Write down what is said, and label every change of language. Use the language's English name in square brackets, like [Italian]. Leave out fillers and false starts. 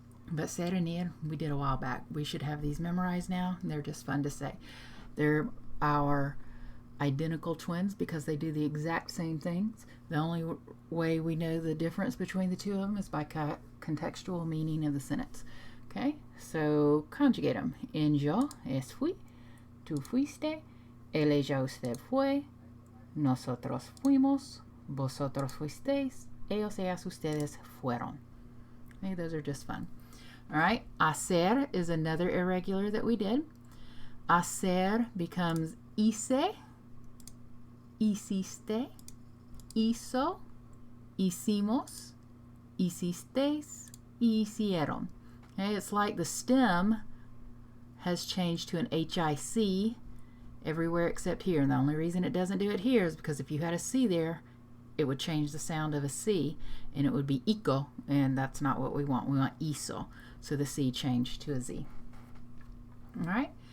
[English] But ser and ir, we did a while back. We should have these memorized now. And they're just fun to say. They're our identical twins because they do the exact same things. The only way we know the difference between the two of them is by contextual meaning of the sentence. Okay, so conjugate them. [Spanish] En yo es fui, tú fuiste, él, ella, usted fue, nosotros fuimos, vosotros fuisteis, ellos, ellas, ustedes fueron. [English] Okay, those are just fun. All right, hacer is another irregular that we did. [Spanish] Hacer becomes hice, hiciste, hizo, hicimos, hicisteis, y hicieron. [English] Okay, it's like the stem has changed to an HIC everywhere except here. And the only reason it doesn't do it here is because if you had a C there, it would change the sound of a C, and it would be ico, and that's not what we want. We want iso. So the C changed to a Z. All right.